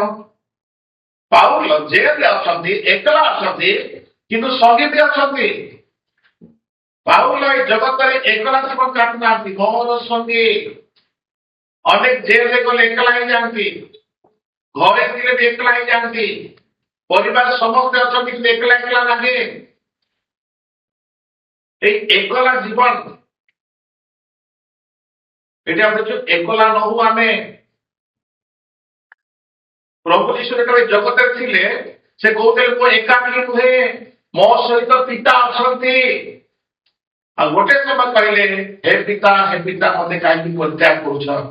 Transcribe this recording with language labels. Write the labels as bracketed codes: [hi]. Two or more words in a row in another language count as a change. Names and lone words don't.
[or] ପାଉଲ ଜେଲରେ ଅଛନ୍ତି, ଏକଲା ଅଛନ୍ତି, କିନ୍ତୁ ସଙ୍ଗୀ ବି ଅଛନ୍ତି। ପାଉଲ ଏ ଜଗତରେ ଏକଲା ଜୀବନ କାଟୁନାହାନ୍ତି। ମୋହର ସଙ୍ଗୀ। ଅନେକ ଜେଲରେ ଗଲେ ଏକଲା ହେଇଯାଆନ୍ତି, ଘରେ ଥିଲେ ବି ଏକଲା ହେଇଯାଆନ୍ତି, ପରିବାର ସମସ୍ତେ ଅଛନ୍ତି କିନ୍ତୁ ଏକଲା ଏକଲା ଲାଗେ। [bn] এই একলা জীবন, এটা আমরা একলা নহু। [or] ଆମେ ପ୍ରଭୁ ଯୀଶୁ ଯେତେବେଳେ ଜଗତରେ ଥିଲେ ସେ କହୁଥିଲେ ମୁଁ ଏକାକୀ ନୁହେଁ, ମୋ ସହିତ ପିତା ଅଛନ୍ତି। ଆଉ ଗୋଟେ ସମୟ କହିଲେ ହେ ପିତା ମତେ କାହିଁକି ପରିତ୍ୟାଗ କରୁଛ?